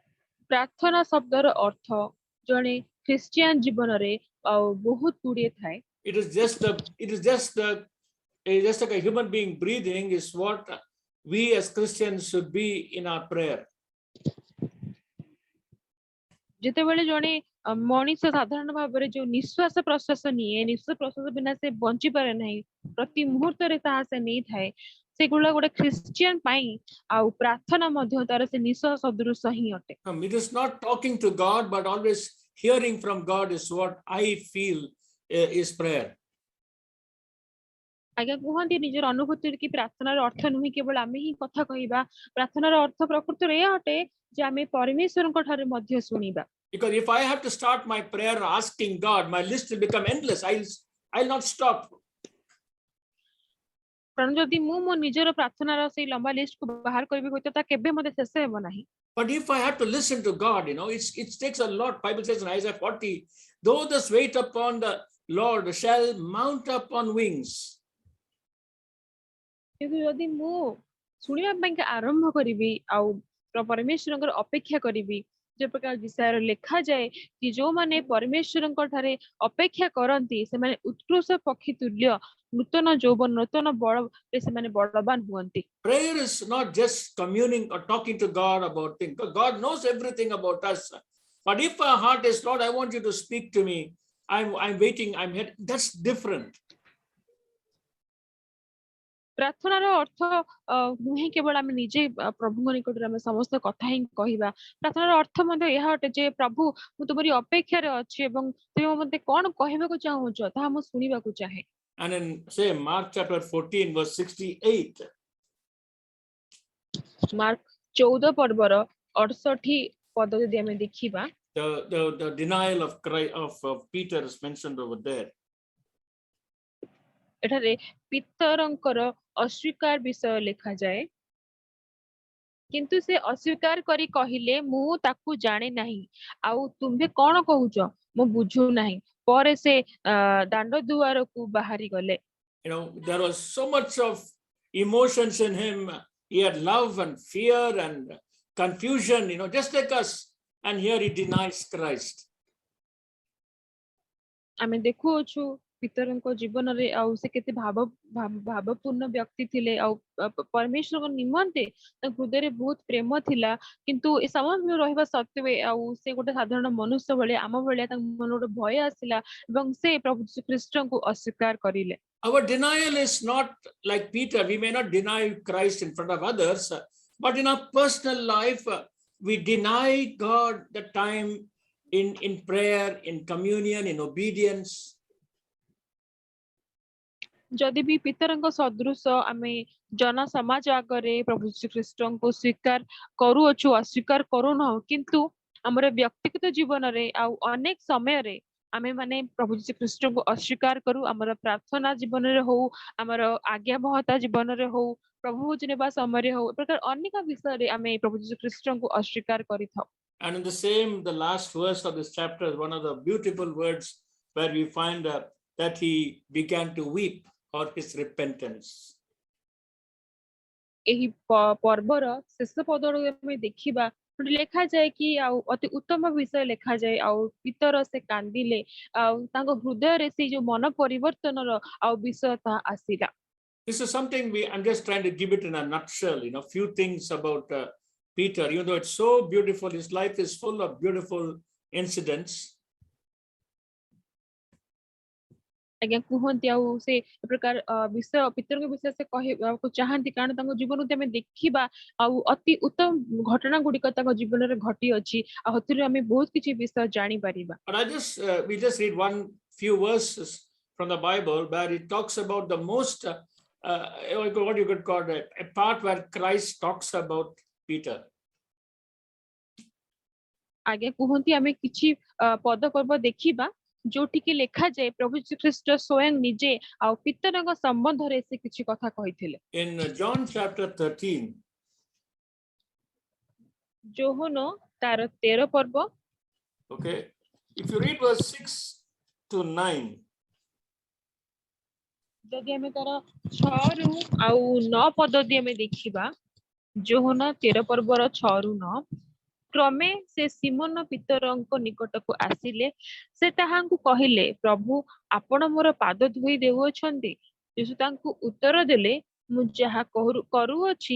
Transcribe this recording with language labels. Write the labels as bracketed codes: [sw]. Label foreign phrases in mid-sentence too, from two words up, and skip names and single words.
[or] ପ୍ରାର୍ଥନା ଶବ୍ଦର ଅର୍ଥ ଜଣେ କ୍ରିଶ୍ଚିୟାନ ଜୀବନ ରେ ବହୁତ ଗୁଡ଼ିଏ ଥାଏ [en] It is just like a human being breathing is what we as Christians should be in our prayer. [or] ଯେତେବେଳେ ଜଣେ ମଣିଷ ସାଧାରଣ ଭାବରେ ଯୋଉ ନିଶ୍ୱାସ ପ୍ରଶ୍ୱାସ ନିଏ, ନିଶ୍ୱାସ ପ୍ରଶ୍ୱାସ ବିନା ସେ ବଞ୍ଚି ପାରେ ନାହିଁ, ପ୍ରତି ମୁହୂର୍ତ୍ତରେ ତାହା ସେ ନେଇଥାଏ, ସେଗୁଡା ଗୋଟେ ଖ୍ରୀଷ୍ଟିଆନ ପାଇଁ ଆଉ ପ୍ରାର୍ଥନା ମଧ୍ୟ ତାର ସେ ନିଶ୍ୱାସ ସଦୃଶ ହିଁ ଅଟେ। [en] It is not talking to God, but always hearing from God is what I feel is prayer. [or] ଆଜ୍ଞା କୁହନ୍ତି ନିଜର ଅନୁଭୂତିରେ କି ପ୍ରାର୍ଥନାର ଅର୍ଥ ନୁହେଁ କେବଳ ଆମେ ହିଁ କଥା କହିବା, ପ୍ରାର୍ଥନାର ଅର୍ଥ ପ୍ରକୃତରେ ଏହା ଅଟେ ଯେ ଆମେ ପରମେଶ୍ୱରଙ୍କ ଠାରୁ ମଧ୍ୟ ଶୁଣିବା। [en] Because if I have to start my prayer asking God, my list will become endless. I'll not stop. [or] କାରଣ ଯଦି ମୁଁ ମୋ ନିଜର ପ୍ରାର୍ଥନାର ସେଇ ଲମ୍ବା ଲିଷ୍ଟକୁ ବାହାର କରିବି ହୁଏତ ତା କେବେ ମଧ୍ୟ ଶେଷ ହେବ ନାହିଁ। [en] But if I have to listen to God, it takes a lot. Bible says in Isaiah 40, though those wait upon the Lord shall mount up on wings. [or] କିନ୍ତୁ ଯଦି ମୁଁ ଶୁଣିବା ପାଇଁ ଆରମ୍ଭ କରିବି ଆଉ ପରମେଶ୍ୱରଙ୍କର ଅପେକ୍ଷା କରିବି, ଯେ ପ୍ରକାର ବିଷୟରେ ଲେଖାଯାଏ କି ଯୋଉମାନେ ପରମେଶ୍ୱରଙ୍କ ଠାରେ ଅପେକ୍ଷା କରନ୍ତି ସେମାନେ ଉତ୍କୃଷ୍ଟ ପକ୍ଷୀ ତୁଲ୍ୟ ନୂତନ ଯୌବନ ନୂତନ ବଳରେ ସେମାନେ ବଳବାନ ହୁଅନ୍ତି। [en] Prayer is not just communing or talking to God about things. God knows everything about us. But if our heart is, Lord, I want you to speak to me. I'm waiting. That's different. [or] ପ୍ରାର୍ଥନାର ଅର୍ଥ ନୁହେଁ କେବଳ ଆମେ ନିଜେ ପ୍ରଭୁଙ୍କ ନିକଟରେ ଆମେ ସମସ୍ତ କଥା ହିଁ କହିବା, ପ୍ରାର୍ଥନାର ଅର୍ଥ ମଧ୍ୟ ଏହା ଅଟେ ଯେ ପ୍ରଭୁ ମୁଁ ତୁମରି ଅପେକ୍ଷାରେ ଅଛି ଏବଂ ତୁମେ ମୋତେ କଣ କହିବାକୁ ଚାହୁଁଛ ତାହା ମୁଁ ଶୁଣିବାକୁ ଚାହେଁ। [en] And in say Mark chapter 14 verse 68, [or] ମାର୍କ 14 ପର୍ବର 68 ପଦ ଯଦି ଆମେ ଦେଖିବା, [en] the denial of Peter is mentioned over there. [or] ଏଠାରେ ପିତରଙ୍କର ଅସ୍ୱୀକାର ବିଷୟ ଲେଖାଯାଏ, କିନ୍ତୁ ସେ ଅସ୍ୱୀକାର କରି କହିଲେ ମୁଁ ତାକୁ ଜାଣେ ନାହିଁ, ଆଉ ତୁମ୍ଭେ କଣ କହୁଛ ମୁଁ ବୁଝୁ ନାହିଁ। ପରେ ସେ ଦାଣ୍ଡ ଦୁଆରକୁ ବାହାରି ଗଲେ। [en] There was so much of emotions in him. He had love and fear and confusion, just like us. And here he denies Christ. [or] ଆମେ ଦେଖୁଅଛୁ ପିତରଙ୍କ ଜୀବନରେ ଆଉ ସେ କେତେ ଭାବପୂର୍ଣ୍ଣ ବ୍ୟକ୍ତି ଥିଲେ, ଆଉ ପରମେଶ୍ୱରଙ୍କ ନିମନ୍ତେ ତାଙ୍କ ହୃଦୟରେ ବହୁତ ପ୍ରେମ ଥିଲା, କିନ୍ତୁ ଏ ସମସ୍ତ ରହିବା ସତ୍ତ୍ୱେ ଆଉ ସେ ଗୋଟେ ସାଧାରଣ ମନୁଷ୍ୟ ଭଳିଆ ଆମ ଭଳିଆ ତାଙ୍କ ମନରେ ଗୋଟେ ଭୟ ଆସିଲା ଏବଂ ସେ ପ୍ରଭୁ ଯୀଶୁଖ୍ରୀଷ୍ଟଙ୍କୁ ଅସ୍ୱୀକାର କରିଲେ। [en] Our denial is not like Peter. We may not deny Christ in front of others, but in our personal life, we deny God the time in prayer, in communion, in obedience. [or] ଯଦି ବି ପିତରଙ୍କ ସଦୃଶ ଆମେ ଜନ ସମାଜ ଆଗରେ ପ୍ରଭୁ ଯୀଶୁଖ୍ରୀଷ୍ଟଙ୍କୁ ସ୍ୱୀକାର କରୁଅଛୁ ଅସ୍ୱୀକାର କରୁନାହୁଁ, କିନ୍ତୁ ଆମର ବ୍ୟକ୍ତିଗତ ଜୀବନରେ ଆଉ ଅନେକ ସମୟରେ ଆମେ ମାନେ ପ୍ରଭୁ ଯୀଶୁଖ୍ରୀଷ୍ଟଙ୍କୁ ଅସ୍ୱୀକାର କରୁ, ଆମର ପ୍ରାର୍ଥନା ଜୀବନରେ ହଉ, ଆମର ଆଜ୍ଞାବହତା ଜୀବନରେ ହଉ, ପ୍ରଭୁ ଭୋଜ ନେବା ସମୟରେ ହଉ, ଏ ପ୍ରକାର ଅନେକ ବିଷୟରେ ଆମେ ପ୍ରଭୁ ଯୀଶୁଖ୍ରୀଷ୍ଟଙ୍କୁ ଅସ୍ୱୀକାର କରିଥାଉ। [en] And in the last verse of this chapter is one of the beautiful words where we find that he began to weep for his repentance. [or] ଏହି ପର୍ବର ଶେଷ ପଦରୁ ଆମେ ଦେଖିବା ଲେଖାଯାଏ କି ଆଉ ଅତି ଉତ୍ତମ ବିଷୟ ଲେଖାଯାଏ, ଆଉ ପିତର ସେ କାନ୍ଦିଲେ, ଆଉ ତାଙ୍କ ହୃଦୟରେ ସେଇ ଯୋଉ ମନ ପରିବର୍ତ୍ତନର ଆଉ ବିଷୟ ତାହା ଆସିଲା। [en] This is something I'm just trying to give it in a nutshell, few things about Peter, even though it's so beautiful, his life is full of beautiful incidents. [or] ଆଜ୍ଞା କୁହନ୍ତି ଆଉ ସେ ପ୍ରକାର ବିଷୟ ପିତରଙ୍କ ବିଷୟ ସେ କହିବାକୁ ଚାହାନ୍ତି, କାରଣ ତାଙ୍କ ଜୀବନକୁ ଆମେ ଦେଖିବା ଆଉ ଅତି ଉତ୍ତମ ଘଟଣା ଗୁଡିକ ତାଙ୍କ ଜୀବନରେ ଘଟି ଅଛି, ଆଉ ସେଥିରୁ ଆମେ ବହୁତ କିଛି ବିଷୟ ଜାଣିପାରିବା। [en] But we just read few verses from the Bible where it talks about the most what you could call a part where Christ talks about Peter. [or] ଆଜ୍ଞା କୁହନ୍ତି ଆମେ କିଛି ପଦ ପର୍ବ ଦେଖିବା ଯୋଉଠିକି ଲେଖାଯାଏ ପ୍ରଭୁ ଯୀଶୁଖ୍ରୀଷ୍ଟ ସ୍ୱୟଂ ନିଜେ ଆଉ ପିତରଙ୍କ ସମ୍ବନ୍ଧରେ ସେ କିଛି କଥା କହିଥିଲେ। [en] In John chapter 13, [or] ଯୋହନ ତାର 13 ପର୍ବ, [en] okay, if you read verse 6 to 9, [or] ଯଦି ଆମେ ତାର 6 ରୁ ଆଉ 9 ପଦ ଯଦି ଆମେ ଦେଖିବା, ଯୋହନ 13 ପର୍ବର 6 ରୁ 9, କ୍ରମେ ସେ ସିମୋନ ପିତରଙ୍କ ନିକଟକୁ ଆସିଲେ ସେ ତାହାଙ୍କୁ କହିଲେ ପ୍ରଭୁ ଆପଣ ମୋର ପାଦ ଧୋଇ ଦେଉଅଛନ୍ତି ଯୀଶୁ ତାଙ୍କୁ ଉତ୍ତର ଦେଲେ ମୁଁ ଯାହା କରୁଅଛି